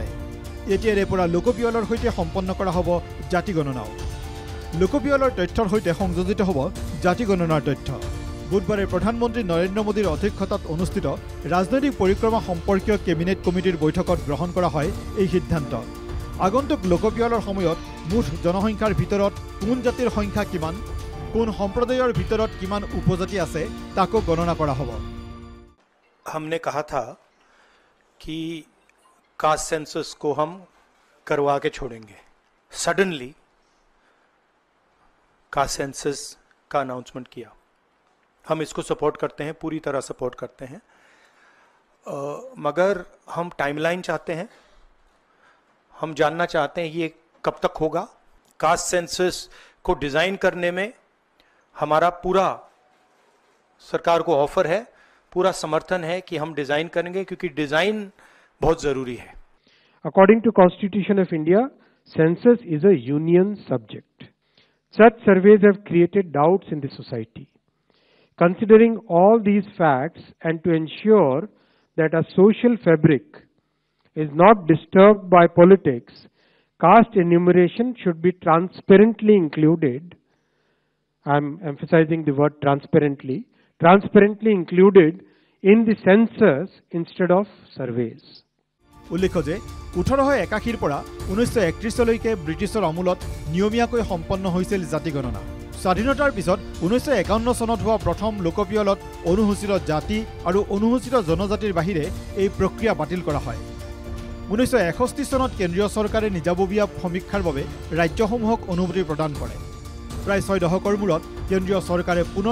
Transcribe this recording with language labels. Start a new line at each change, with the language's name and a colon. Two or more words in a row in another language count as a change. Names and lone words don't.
Assamese: এতিয়াৰে পৰা লোকপিয়লৰ সৈতে সম্পন্ন কৰা হ'ব জাতি গণনাও লোকপিয়লৰ তথ্যৰ সৈতে সংযোজিত হ'ব জাতি গণনাৰ তথ্য বুধবাৰে প্ৰধানমন্ত্ৰী নৰেন্দ্ৰ মোদীৰ অধ্যক্ষতাত অনুষ্ঠিত ৰাজনৈতিক পৰিক্ৰমা সম্পৰ্কীয় কেবিনেট কমিটিৰ বৈঠকত গ্ৰহণ কৰা হয় এই সিদ্ধান্ত আগন্তুক লোকপিয়লৰ সময়ত মুঠ জনসংখ্যাৰ ভিতৰত কোন জাতিৰ সংখ্যা কিমান কোন সম্প্ৰদায়ৰ ভিতৰত কিমান উপজাতি আছে তাকো গণনা কৰা হ'ব
Hindi: हमने कहा था कि
English: caste census
Hindi: को हम करवा के छोड़ेंगे
English: suddenly caste census
Hindi: का अनाउंसमेंट किया हम इसको सपोर्ट करते हैं पूरी तरह सपोर्ट करते हैं मगर हम टाइमलाइन चाहते हैं हम जानना चाहते हैं ये कब तक होगा
English: caste census
Hindi: को डिज़ाइन करने में हमारा पूरा सरकार को ऑफर है पूरा समर्थन है कि हम डिज़ाइन करेंगे क्योंकि डिज़ाइन बहुत ज़रूरी है
English: According to Constitution of India, census is a union subject. Such surveys have created doubts in the society. Considering all these facts and to ensure that a social fabric is not disturbed by politics, caste enumeration should be transparently included. I am emphasizing the word transparently included in the census instead of surveys.
Assamese: উল্লেখ্য যে 1881 পৰা 1931 লৈকে ব্ৰিটিছৰ আমূলত নিয়মীয়াকৈ সম্পন্ন হৈছিল জাতি গণনা স্বাধীনতাৰ পিছত 1951 চনত হোৱা প্ৰথম লোকপিয়লত অনুসূচিত জাতি আৰু অনুসূচিত জনজাতিৰ বাহিৰে এই প্ৰক্ৰিয়া বাতিল কৰা হয় 1961 চনত কেন্দ্ৰীয় চৰকাৰে নিজাববীয়া সমীক্ষাৰ বাবে ৰাজ্যসমূহক অনুমতি প্ৰদান কৰে প্ৰায় 6 দশকৰ মূৰত কেন্দ্ৰীয় চৰকাৰে পুনৰ